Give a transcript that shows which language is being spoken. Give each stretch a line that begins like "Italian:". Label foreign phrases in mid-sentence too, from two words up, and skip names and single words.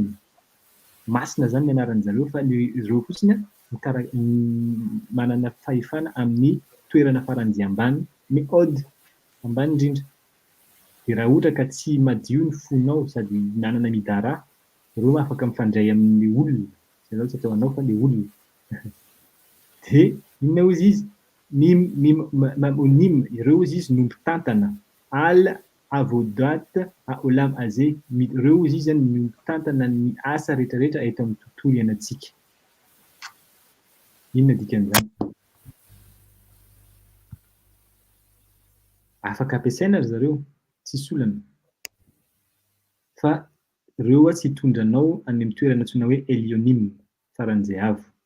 Malagasy: Masina zany ny anaran'ny zareo fa ireo fotsiny manana fahefana amin'ny toerana faran'izay ambany, meod, ambany indrindra. Dia raha ohatra ka tsy madio ny fonao sady nanana midara, ireo afaka mifandray amin'ny olona. Izay tsy atao anao fa ilay olona. Dia inona hozy izy? Mamonim, ireo izy izy no mpitantana.
Hebrew: על עבודת העולם הזה.
Malagasy: Ireo izy izy no mpitantana ny asa rehetrarehetra eto amin'ny tontolo iainantsika. Inona dikan'izany? Afaka ampiasaina ry zareo, tsisy olana. Fa ireo tsy hitondranao any amin'ny toerana antsoina hoe Elionim, faran'izay avo.